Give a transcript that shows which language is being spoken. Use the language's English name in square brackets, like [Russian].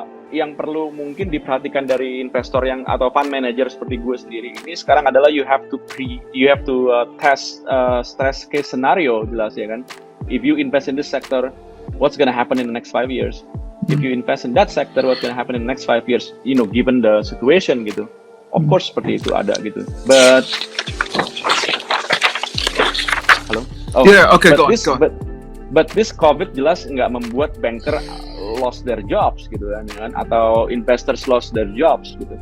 [Indonesian] Yang perlu mungkin diperhatikan dari investor yang atau fund manager seperti gue sendiri ini sekarang adalah [English] you have to test stress case scenario, [Indonesian] jelas ya kan. [English] If you invest in this sector, what's gonna happen in the next 5 years? If you invest in that sector, what's gonna happen in the next 5 years? Given the situation [Indonesian] gitu. [English] Of course [Indonesian] seperti itu ada gitu. [English] But halo. Oh, yeah, okay, go on. But this COVID [Indonesian] jelas nggak membuat [English] banker lost their jobs [Indonesian] gitu kan, atau [English] investors lost their jobs [Indonesian] gitu.